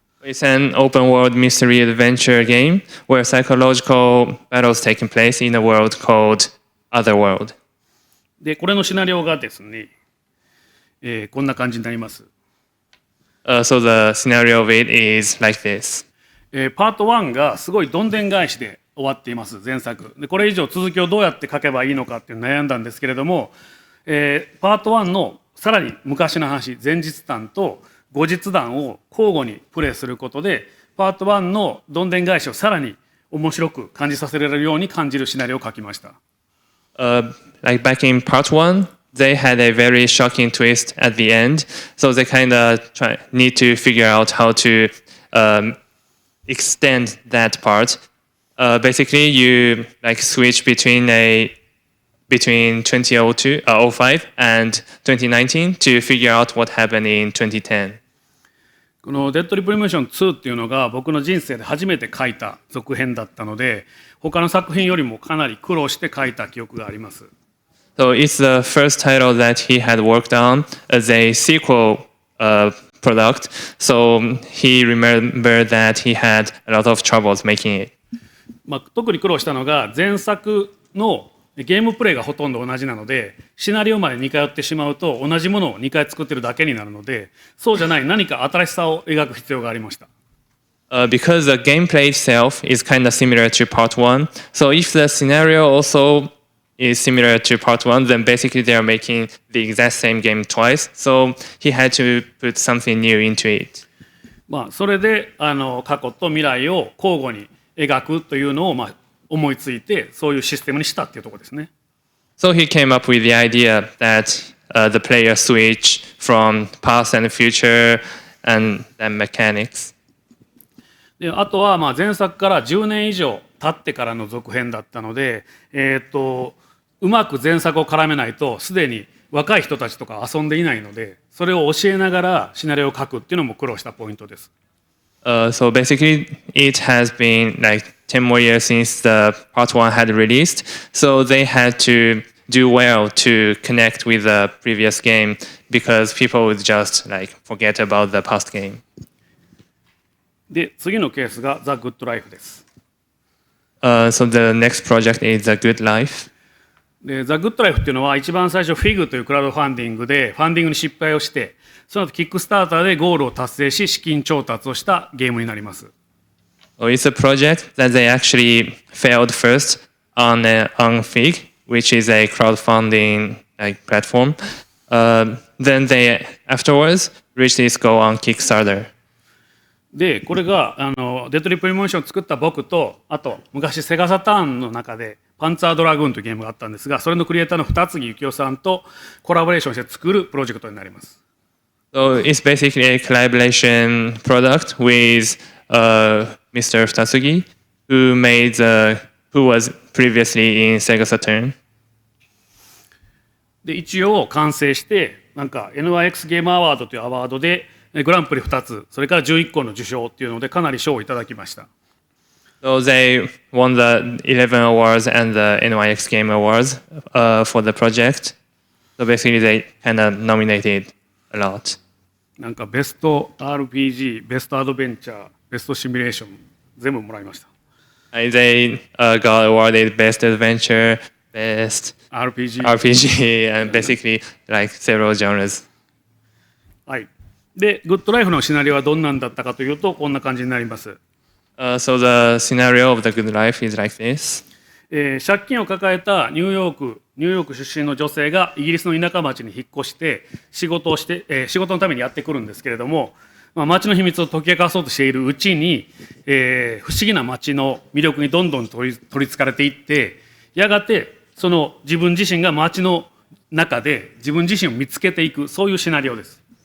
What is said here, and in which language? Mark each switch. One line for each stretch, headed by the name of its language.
English: It's an open world mystery adventure game where psychological battles taking place in a world called Otherworld.
Japanese: で、これのシナリオがですね、こんな感じになります。
English: So the scenario of it is like this.
Japanese: パート1がすごいどんでん返しで終わっています、前作で。これ以上続きをどうやって書けばいいのかっていう悩んだんですけれども、パート1のさらに昔の話、前日談と後日談を交互にプレイすることで、パート1のどんでん返しをさらに面白く感じさせられるように感じるシナリオを書きました。
English: Like back in part 1, they had a very shocking twist at the end, so they kind of need to figure out how to extend that part. Basically, you switch between 2005 and 2019 to figure out what happened in 2010.
Japanese: このデッドリプリモーション2っていうのが僕の人生で初めて書いた続編だったので、他の作品よりもかなり苦労して書いた記憶があります。
English: So it's the first title that he had worked on as a sequel product. So he remembered that he had a lot of troubles making it.
Japanese: 特に苦労したのが前作のゲームプレイがほとんど同じなので、シナリオまで似通ってしまうと同じものを2回作ってるだけになるので、そうじゃない何か新しさを描く必要がありました。
English: Because the gameplay itself is kind of similar to part 1, so if the scenario also is similar to part 1, then basically they are making the exact same game twice, so he had to put something new into it.
Japanese: それで過去と未来を交互に描くというのを思いついて、そういうシステムにしたっていうところですね。
English: So he came up with the idea that the player switch from past and future and then mechanics.
Japanese: であとはまあ前作から10年以上経ってからの続編だったので、うまく前作を絡めないとすでに若い人たちとか遊んでいないので、それを教えながらシナリオを書くっていうのも苦労したポイントです。
English: So basically, it has been like 10 more years since the part one had released. So they had to do well to connect with the previous game because people would just like forget about the past game.
Japanese: で次のケースが The Good Life です。
English: So the next project is The Good Life.
Japanese: で The Good Life っていうのは一番最初 FIG というクラウドファンディングでファンディングに失敗をして、その後キックスターターでゴールを達成し資金調達をしたゲームになります。
English: So it's a project that they actually failed first on FIG, which is a crowdfunding like platform. Then they afterwards reached its goal on Kickstarter.
Japanese: でこれがデトリプリモーションを作った僕と、あと昔セガサターンの中でパンツァードラグーンというゲームがあったんですが、それのクリエイターの二木幸雄さんとコラボレーションして作るプロジェクトになります。
English: So it's basically a collaboration product with Mr. Futatsugi, who was previously in Sega Saturn.
Japanese: で一応完成してなんか NYX ゲームアワードというアワードでグランプリ2つ、それから11個の受賞っていうのでかなり賞をいただきました。
English: So they won the 11 awards and the NYX Game Awards for the project. So basically they kind of nominated a lot.
Japanese: なんかベスト RPG、ベストアドベンチャー、ベストシミュレーション全部もらいました。
English: They got awarded Best Adventure, Best RPG, and basically like several genres.
Japanese: はい。で、グッドライフのシナリオはどんなんだったかというとこんな感じになります。
English: So the scenario of the good life is like this.
Japanese: 借金を抱えたニューヨーク出身の女性がイギリスの田舎町に引っ越して仕事のためにやってくるんですけれども、町の秘密を解き明かそうとしているうちに、不思議な町の魅力にどんどん取りつかれていって、やがてその自分自身が町の中で自分自身を見つけていく、そういうシナリオです。